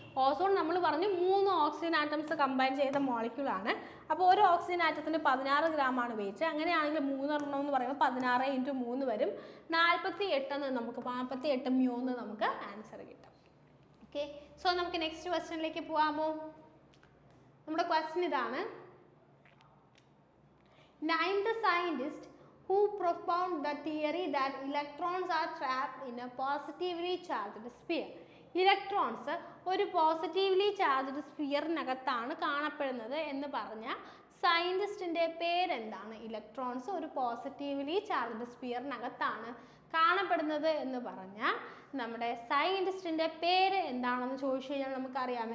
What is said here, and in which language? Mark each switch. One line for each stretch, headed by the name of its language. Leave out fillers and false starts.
Malayalam: Ozone നമ്മൾ പറഞ്ഞു 3 oxygen atoms combine ചെയ്ത മോളിക്യൂളാണ്. അപ്പോൾ ഒരു ഓക്സിജൻ ആറ്റത്തിന് 16 ഗ്രാമാണ് വെയിറ്റ്. അങ്ങനെയാണെങ്കിൽ 3 എണ്ണം എന്ന് പറയുമ്പോൾ 16 × 3 വരും. 48 എന്ന് നമുക്ക് 48 μ എന്ന് നമുക്ക് ആൻസർ കിട്ടും. ഓക്കെ, സോ നമുക്ക് നെക്സ്റ്റ് ക്വസ്റ്റ്യനിലേക്ക് പോകാമോ? നമ്മുടെ ക്വസ്റ്റ്യൻ ഇതാണ്.
English: Name the scientist who propounded the theory that electrons are trapped in a positively charged sphere.
Malayalam: Electrons ഒരു പോസിറ്റീവ്ലി ചാർജ്ഡ് സ്ഫിയറിനകത്താണ് കാണപ്പെടുന്നത് എന്ന് പറഞ്ഞ സയൻറ്റിസ്റ്റിൻ്റെ പേരെന്താണ്? ഇലക്ട്രോൺസ് ഒരു പോസിറ്റീവ്ലി ചാർജ്ഡ് സ്ഫിയറിനകത്താണ് കാണപ്പെടുന്നത് എന്ന് പറഞ്ഞ നമ്മുടെ സയൻറ്റിസ്റ്റിൻ്റെ പേര് എന്താണെന്ന് ചോദിച്ചു കഴിഞ്ഞാൽ നമുക്കറിയാം.